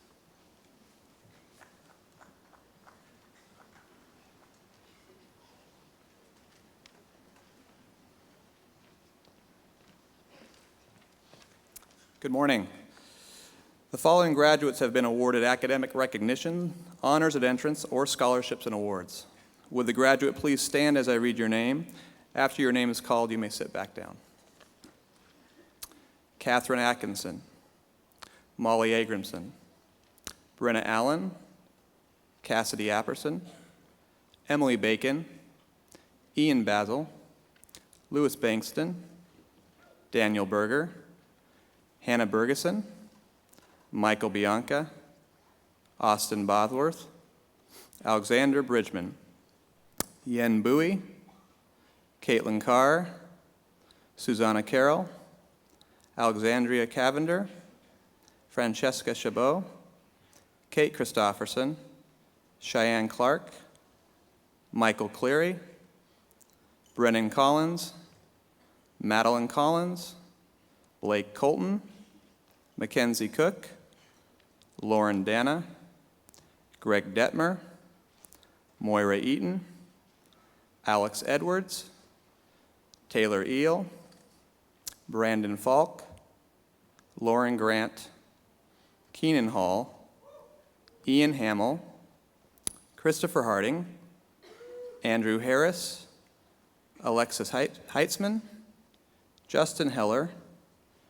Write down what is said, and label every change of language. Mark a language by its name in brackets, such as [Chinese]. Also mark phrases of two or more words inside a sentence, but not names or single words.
[English] Good morning. The following graduates have been awarded academic recognition, honors at entrance, or scholarships and awards. Would the graduate please stand as I read your name? After your name is called, you may sit back down. Catherine Atkinson, Molly Agrimson, Brenna Allen, Cassidy Apperson, Emily Bacon, Ian Basil, Louis Bankston, Daniel Berger, Hannah Bergeson, Michael Bianca, Austin Bothworth, Alexander Bridgman, Yen Bowie, Caitlin Carr, Susanna Carroll, Alexandria Cavender, Francesca Chabot, Kate Christofferson, Cheyenne Clark, Michael Cleary, Brennan Collins, Madeline Collins, Blake Colton, Mackenzie Cook, Lauren Dana, Greg Detmer, Moira Eaton, Alex Edwards, Taylor Eel, Brandon Falk, Lauren Grant, Keenan Hall, Ian Hamill, Christopher Harding, Andrew Harris, Alexis Heitzman, Justin Heller,